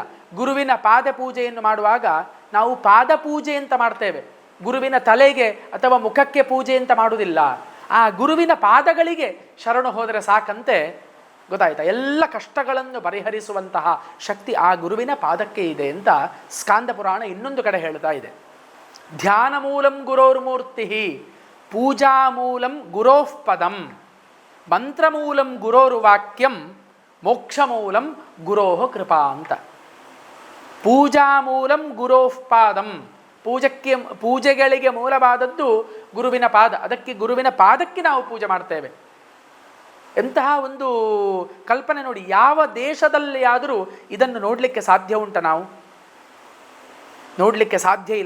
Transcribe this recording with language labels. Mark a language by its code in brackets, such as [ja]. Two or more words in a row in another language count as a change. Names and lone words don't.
[kn] ಗುರುವಿನ ಪಾದ ಪೂಜೆಯನ್ನು ಮಾಡುವಾಗ ನಾವು ಪಾದ ಪೂಜೆ ಅಂತ ಮಾಡ್ತೇವೆ, ಗುರುವಿನ ತಲೆಗೆ ಅಥವಾ ಮುಖಕ್ಕೆ ಪೂಜೆ ಅಂತ ಮಾಡುವುದಿಲ್ಲ. ಆ ಗುರುವಿನ ಪಾದಗಳಿಗೆ ಶರಣು ಹೋದರೆ ಸಾಕಂತೆ, ಗೊತ್ತಾಯ್ತಾ? ಎಲ್ಲ ಕಷ್ಟಗಳನ್ನು ಪರಿಹರಿಸುವಂತಹ ಶಕ್ತಿ ಆ ಗುರುವಿನ ಪಾದಕ್ಕೆ ಇದೆ ಅಂತ ಸ್ಕಾಂದ ಪುರಾಣ ಇನ್ನೊಂದು ಕಡೆ ಹೇಳ್ತಾ ಇದೆ. [sa] ಧ್ಯಾನ ಮೂಲಂ ಗುರೋರ್ಮೂರ್ತಿ, ಪೂಜಾ ಮೂಲಂ ಗುರೋಃ ಪದಂ, ಮಂತ್ರಮೂಲಂ ಗುರೋರ್ವಾಕ್ಯಂ, ಮೋಕ್ಷ ಮೂಲಂ ಗುರೋಃ ಕೃಪಾ ಅಂತ. ಪೂಜಾ ಮೂಲಂ ಗುರೋಃ ಪಾದಂ, [kn] ಪೂಜೆಗಳಿಗೆ ಮೂಲವಾದದ್ದು ಗುರುವಿನ ಪಾದ. ಅದಕ್ಕೆ ಗುರುವಿನ ಪಾದಕ್ಕೆ ನಾವು ಪೂಜೆ ಮಾಡ್ತೇವೆ. ಎಂತಹ ಒಂದು ಕಲ್ಪನೆ ನೋಡಿ! ಯಾವ ದೇಶದಲ್ಲಿ ಆದರೂ ಇದನ್ನು ನೋಡಲಿಕ್ಕೆ ಸಾಧ್ಯ ಉಂಟ? ನಾವು ನೋಡಲಿಕ್ಕೆ ಸಾಧ್ಯ ಇಲ್ಲ.